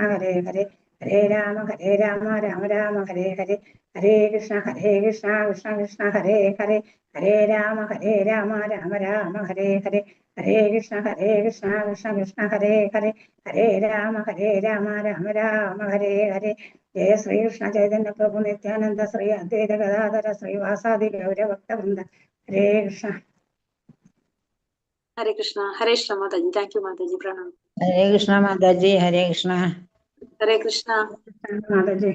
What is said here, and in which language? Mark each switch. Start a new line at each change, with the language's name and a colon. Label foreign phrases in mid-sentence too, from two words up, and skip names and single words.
Sanskrit: ഹരേ ഹരേ ഹരേ രാമ രാമ ഹരേ ഹരേ ഹരേ കൃഷ്ണ കൃഷ്ണ ഹരേ ഹരേ ഹരേ രാമ രാമ ഹരേ ഹരേ ഹരേ കൃഷ്ണ കൃഷ്ണ ഹരേ ഹരേ ഹരേ രാമ രാമ ഹരേ ഹരേ ജയ ശ്രീകൃഷ്ണ ചൈതന്യ പ്രഭു നിത്യാനന്ദ ശ്രീ അദ്വൈത ഗദാധര ശ്രീവാസാദി ഗൗരഭക്തവൃന്ദ ഹരേ കൃഷ്ണ.
Malayalam: ഹരേ കൃഷ്ണ. ഹരേ കൃഷ്ണ മാതാജി.
English: thank you
Malayalam: മാതാജി. പ്രണാമം. ഹരേ കൃഷ്ണ മാതാജി. ഹരേ കൃഷ്ണ. ഹരേ കൃഷ്ണ മാതാജി.